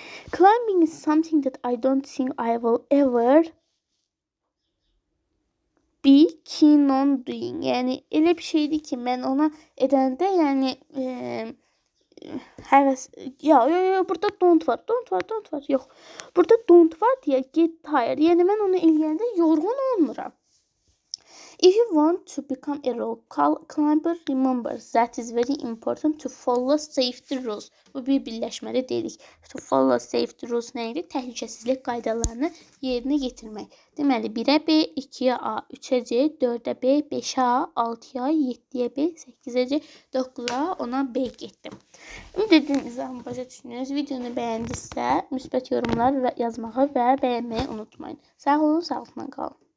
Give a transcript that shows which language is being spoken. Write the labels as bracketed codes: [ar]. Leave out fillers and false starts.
[en] Climbing is something that I don't think I will ever be keen on doing. [az] Yəni elə bir şeydir ki, mən ona edəndə, yəni həvəs, burada don't var. Yox. Burada don't var deyə [en] get tired. [az] Yəni mən onu eləyəndə yorğun olmuram. [en] If you want to become a rock climber, remember that is very important to follow safety rules. [az] Bu bir birləşməli deyirik. [en] To follow safety rules [az] nə idi? Təhlükəsizlik qaydalarını yerinə yetirmək. Deməli, 1-ə B, 2-yə A, 3-ə C, 4-ə B, 5-ə A, 6-ya, 7-yə B, 8-ə C, 9-a, 10-a B getdim. Ümid izahımı başa düşdünüz. Videonu bəyəndinizsə, müsbət yorumlar yazmağı və bəyənməyi unutmayın. Sağ olun, sağlıqla qalın.